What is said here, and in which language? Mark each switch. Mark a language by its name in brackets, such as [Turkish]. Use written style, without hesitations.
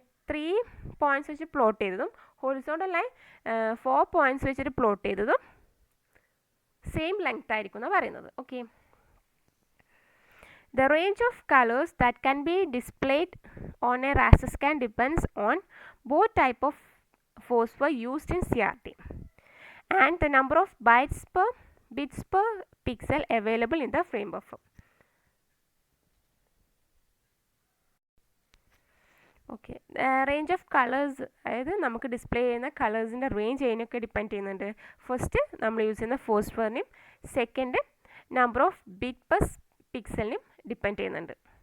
[Malayalam] 3 points വെച്ച് plot ചെയ്തതും horizontal line 4 points വെച്ചിട്ട് പ്ലോട്ട് ചെയ്തതും സെയിം ലെങ്ത് ആയിരിക്കും എന്ന് പറയുന്നത്. [English] Okay, the range of colors that can be displayed on a raster scan depends on both type of phosphor used in CRT and the number of bits per pixel available in the frame buffer. [Malayalam] Okay, range of colours, അതായത് നമുക്ക് display ചെയ്യുന്ന കളേഴ്സിൻ്റെ range അതിനൊക്കെ depend ചെയ്യുന്നുണ്ട്. First നമ്മൾ use ചെയ്യുന്ന ഫോസ്ഫറിനെയും second number of bit per പിക്സലിനെയും depend ചെയ്യുന്നുണ്ട്.